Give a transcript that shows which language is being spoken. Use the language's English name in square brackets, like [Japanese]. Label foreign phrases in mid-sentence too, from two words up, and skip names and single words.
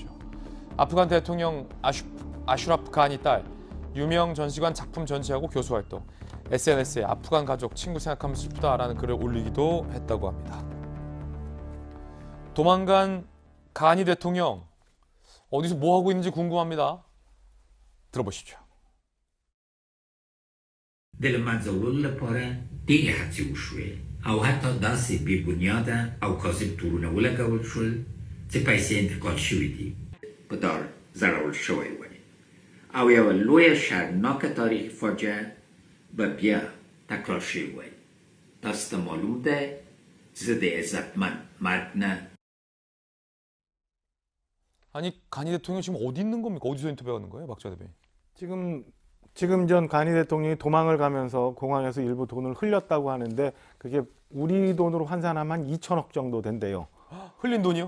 [Korean] 아프간 대통령 아슈라프 가니 딸, 유명 전시관 작품 전시하고 교수 활동, SNS에 아프간 가족, 친구 생각하면 슬프다라는 글을 올리기도 했다고 합니다. 도망간 가니 대통령, 어디서 뭐 하고 있는지 궁금합니다. 들어보십시오. [Pashto] دل من زولول لپاره دیگه حتی وشوه او حتی داسې بی بنیاده او کاذب تورونه ولګول شول چې پیسې انتقال شوې دي په دار زړول شوی وای او یوه لویه شرمناکه تاریخي فاجعه به بیا تکرار شوی وای تاسو ته معلوم ده چې زه د عزتمن مرد نه. [Korean] 아니 가니 대통령 지금 어디 있는 겁니까? 어디서 인터뷰하는 거예요, 박자 대변인? 지금 전 가니 대통령이 도망을 가면서 공항에서 일부 돈을 흘렸다고 하는데 그게 우리 돈으로 환산하면 한 2천억 정도 된대요. 흘린 돈이요?